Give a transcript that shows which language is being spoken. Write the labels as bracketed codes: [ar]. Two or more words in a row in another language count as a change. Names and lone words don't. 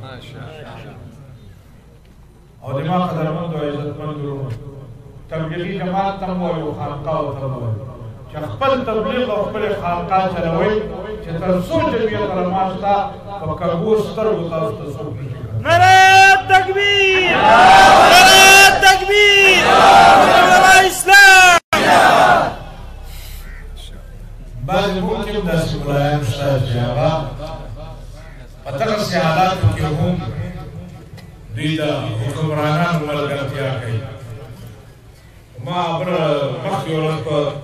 [ps] او د ما قدرمندو او عزتمندو تبلیغي جماعت ته هم وایو خانقاو ته هم وایو چې خپل تبلیغ او خپلې خانقاه چلوئ چې تر څو جمعیت علما شته په کږو سترګو تاسو ته څوک نه شي [ur] نعرہ تکبیر نعرہ تکبیر نعرہ اسلام [ps] بعضې ممکن داسې ملایان شته چې هغه په دغسې حالاتو کې هم دوی د حکمرانانو ملګرتیا کوي ما مخکې ورځ په